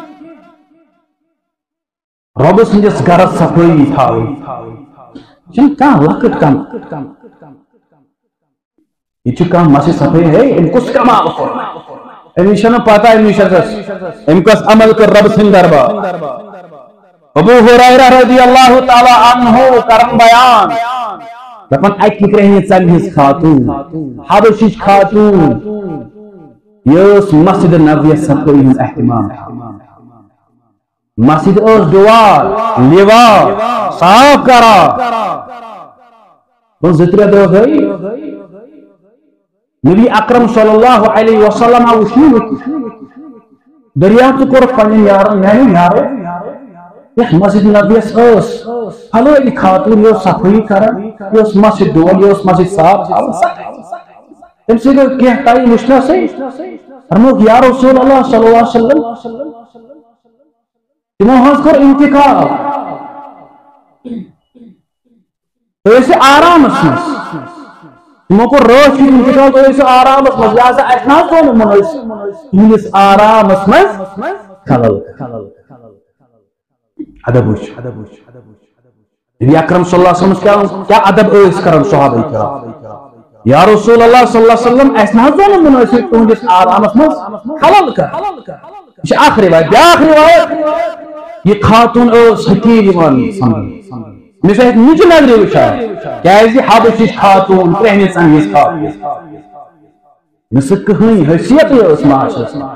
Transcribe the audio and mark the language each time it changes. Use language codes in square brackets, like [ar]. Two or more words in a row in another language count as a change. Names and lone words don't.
[ks] رۄبہٕ سٕنٛدِس گرس صفٲیی تھاوٕنۍ یہِ چھُنہٕ کانٛہہ لۄکٕٹ کم یہِ چھُ کانٛہہ مسجد صفٲیی ہے أمۍ کُس کمال کوٚر أمِس چھَنہٕ پتہ أمۍ کۄس عمل کٔر رۄبہٕ سٕنٛدِ دربار ابو ہریرہ [ar] رضی اللہ تعالیٰ عنہ [ks] کرن بیان دپان اکہِ کرٛہنہِ ژمہِ ہٕنٛز خاتوٗن حبشِچ خاتوٗن یہِ ٲس مسجد نبویَس صفٲیی ہُنٛد اہتمام تھاوان مسجد ٲس ڈُوار لیوار صاف کران زٕ ترٛےٚ دۄہ گٔے نبی اکرم [ar] صلی اللہ علیہ وسلم [ks] آو وٕچھنہِ دریافتہٕ کوٚرُکھ پننٮ۪ن یارن میانیو یارو یتھ مسجد نبویَس ٲس فلٲنۍ خاتوٗن یہِ ٲس صفٲیی کران یہِ اوس مسجد ڈول یہِ اوس مسجد صاف تھاوان تمہِ سۭتۍ گوٚو کینٛہہ ٹایم وٕچھنَسٕے فرمووُکھ [ar] یا رسول اللہ صلی اللہ علیہ وسلم [ks] تِمو حظ کوٚر انتقال تُہۍ ٲسِو آرامس منٛز تِمو کوٚر رٲتھ کیُتھ انتقال تُہۍ ٲسِو آرامس منٛز لہذا اَسہِ نہ حظ گوٚو نہٕ مُنٲسِب تُہنٛدِس آرامس منٛز خلل ادب وٕچھ نبی اکرم [ar] صلی اللہ علیہ وسلم [ks] کیا ادب ٲسۍ کران صحابہ کرام [ar] یا رسول اللہ صلی اللہ علیہ وسلم [ks] اَسہِ نہ حظ گوٚو نہٕ مُنٲسِب تُہنٛدِس آرامس منٛز خلل کرُن یہِ چھِ اکھ رِوایت بیٛاکھ رِوایت یہِ خاتوٗن ٲس حقیٖر یِوان سمجھنہٕ مےٚ چھُ اَتہِ نِچہِ نظرِ وٕچھان کیازِ حبشِچ خاتوٗن کرٛہنہِ ژمہِ ہِنٛز خاتوٗن مےٚ سۭتۍ کٕہٕنۍ حیثیتٕے ٲس معاشرس